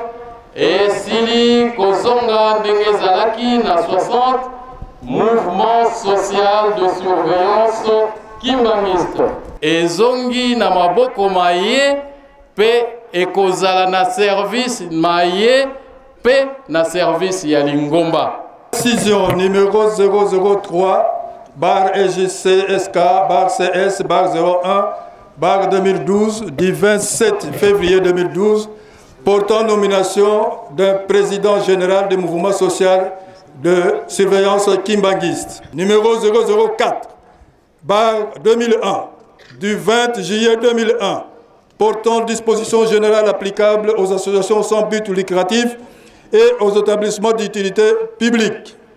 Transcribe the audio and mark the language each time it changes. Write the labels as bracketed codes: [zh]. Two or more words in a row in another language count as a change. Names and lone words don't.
[ln] esili kozonga ndenge ezalaki na 60 [fr] mouvement social de surveillance kimbangiste [ln] ezongi na maboko maye mpe ekozala na service maye mpe na service ya Lingomba. [fr] Décision numéro 003 bar EGCSK bar CS bar 01 bar 2012 du 27 février 2012 portant nomination d'un président général du mouvement social de surveillance kimbanguiste. Numéro 004 bar 2001 du 20 juillet 2001 portant dispositions générales applicables aux associations sans but lucratif et aux établissements d'utilité publique.